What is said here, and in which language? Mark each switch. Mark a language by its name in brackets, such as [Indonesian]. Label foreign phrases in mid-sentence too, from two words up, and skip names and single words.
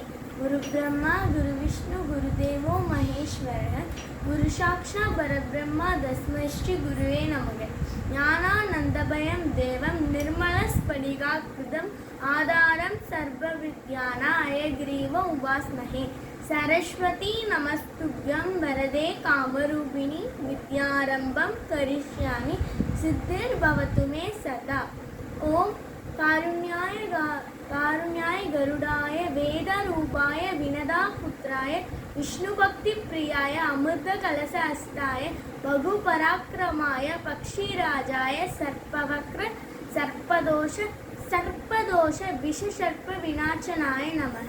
[Sanskrit] गुरु ब्रह्मा गुरु विष्णु गुरु देवो महेश्वर गुरु साक्षा परब्रह्मा तस्मै श्री गुरवे नमः. ज्ञानानन्दमयं देवं निर्मलस्फटिकाकृतं आधारं सर्व विद्याना अयग्रीव उपास्महे. सरस्वती नमस्तुभ्यं वरदे कामरूपिणी विद्यारंभं करिष्यामि सिद्धिर्भवतु मे सदा. ओम कारुण्याय गरुडाय वेदरूपाय विनदापुत्राय विष्णुभक्तिप्रियाय अमृतकलशहस्ताय बहुपराक्रमाय पक्षीराजाय सर्पदोष विषसर्प विनाशनाय नमः.